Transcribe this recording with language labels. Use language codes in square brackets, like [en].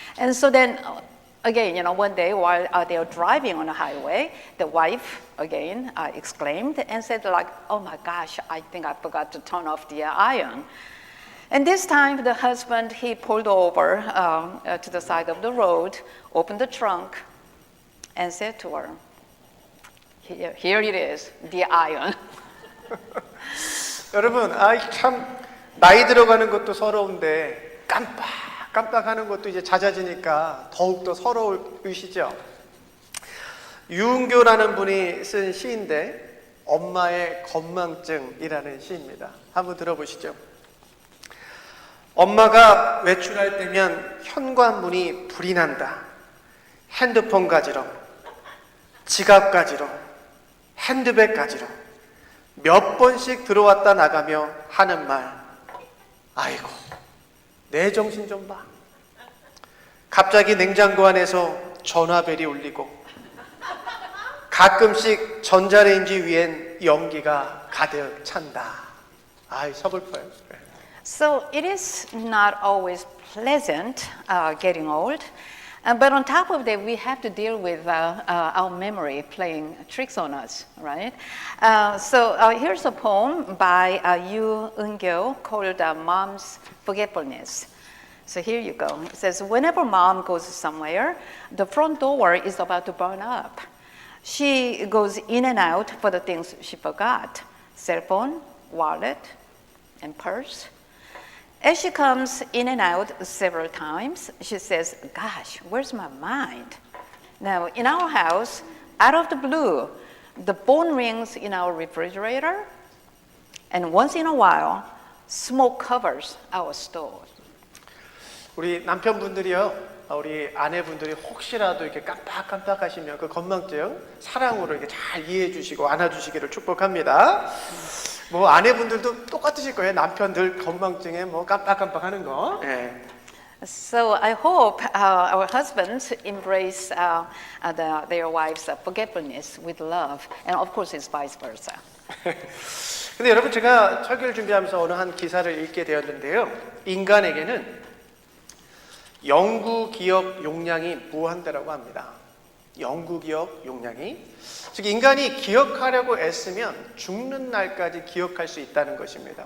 [en] And so then, again, one day while they were driving on the highway, the wife again exclaimed and said like, "Oh my gosh, I think I forgot to turn off the iron." And this time the husband, he pulled over to the side of the road, opened the trunk, and said to her, "Here it is, the iron." [ko] 여러분, 참 나이 들어가는 것도 서러운데 깜빡하는 것도 이제 잦아지니까 더욱더 서러우시죠? 유은교라는 분이 쓴 시인데 엄마의 건망증이라는 시입니다. 한번 들어보시죠. 엄마가 외출할 때면 현관문이 불이 난다. 핸드폰 가지러, 지갑 가지러, 핸드백 가지러 몇 번씩 들어왔다 나가며 하는 말, "아이고, 내 정신 좀 봐." 갑자기 냉장고 안에서 전화벨이 울리고 가끔씩 전자레인지 위엔 연기가 가득 찬다. 아이, 서글퍼요. [en] So it is not always pleasant getting old. But on top of that, we have to deal with our memory playing tricks on us, right? So here's a poem by Yoo Eun-gyo called Mom's Forgetfulness. So here you go. It says, whenever mom goes somewhere, the front door is about to burn up. She goes in and out for the things she forgot: cell phone, wallet, and purse. As she comes in and out several times, she says, "Gosh, where's my mind?" Now, in our house, out of the blue, the phone rings in our refrigerator, and once in a while, smoke covers our stove. [ko] 우리 남편분들이요, 우리 아내분들이 혹시라도 이렇게 깜빡하시면 그 건망증 사랑으로 이렇게 잘 이해해 주시고 안아주시기를 축복합니다. 뭐 아내분들도 똑같으실 거예요. 남편들 건망증에 뭐 깜빡하는 거. 예. [en] So I hope our husbands embrace their wives' forgetfulness with love, and of course it's vice versa. [ko] 근데 여러분, 제가 설교를 준비하면서 어느 한 기사를 읽게 되었는데요. 인간에게는 영구 기억 용량이 무한대라고 합니다. 영구 기억 용량이. 즉, 인간이 기억하려고 애쓰면 죽는 날까지 기억할 수 있다는 것입니다.